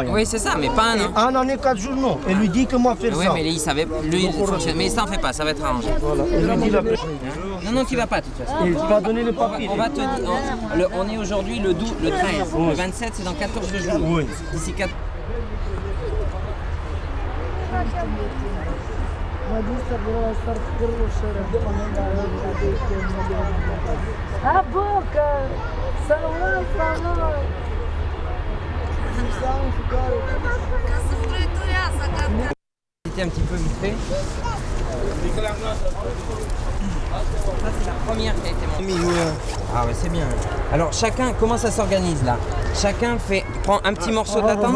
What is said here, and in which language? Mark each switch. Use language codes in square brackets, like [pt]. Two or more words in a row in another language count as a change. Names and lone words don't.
[fr] Oui, c'est ça, mais pas 1 an. 1 an et 4 jours, non. Et lui dit que moi faire ça. Oui, mais il savait, lui, il fonctionne. Mais ça n'en fait pas, ça va être arrangé. Voilà, et lui dit la Non, tu vas pas de toute façon. Il va donner le papier. On va te dire, on est aujourd'hui le 13. Le 27, c'est dans 14 jours. Oui. D'ici 4. [pt] A boca! Salomão falou! [fr] C'était un petit peu vite fait. Ça, c'est la première qui a été montée. Ah ouais, c'est bien. Alors chacun, comment ça s'organise là? Chacun prend un petit morceau de la tente.